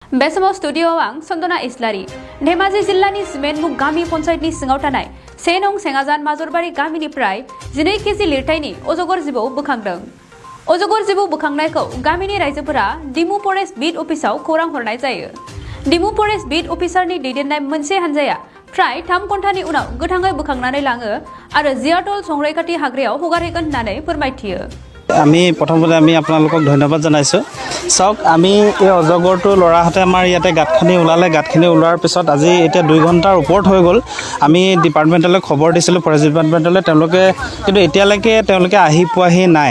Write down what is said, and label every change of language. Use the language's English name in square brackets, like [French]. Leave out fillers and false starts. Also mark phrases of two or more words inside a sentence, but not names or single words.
[Bodo] बेसमाव स्टुडियोआव आं सन्दना इस्लारि धेमाजि जिल्लानि सिमेन्टमुग गामि पन्चायतनि सिङाव थानाय 1 नं सेङाजान माजरबारि गामिनिफ्राय 12 केजि लिरथायनि अजगर जिबौ बोखांदों। अजगर जिबौ बोखांनायखौ गामिनि रायजोफोरा डिमु फरेस्ट बिट अफिसाव खौरां हरनाय जायो। डिमु फरेस्ट बिट अफिसारनि दैदेननाय मोनसे हानजाया फ्राय 3 घन्टानि उनाव गोथाङै बोखांनानै लाङो आरो जियाटल संरैखाथि हाग्रायाव हगारहैगोन होननानै फोरमायथियो। [Assamese] আমি প্ৰথমতে আমি আপোনালোকক ধন্যবাদ জনাইছোঁ। চাওক আমি এই অজগৰটো লৰাহঁতে আমাৰ ইয়াতে গাঁতখিনি ওলালে, গাঁতখিনি ওলোৱাৰ পিছত আজি এতিয়া 2 ঘণ্টাৰ ওপৰত হৈ গ'ল। আমি ডিপাৰ্টমেণ্টলৈ খবৰ দিছিলোঁ, ফৰেষ্ট ডিপাৰ্টমেণ্টলৈ, কিন্তু এতিয়ালৈকে তেওঁলোকে আহি পোৱাহি নাই।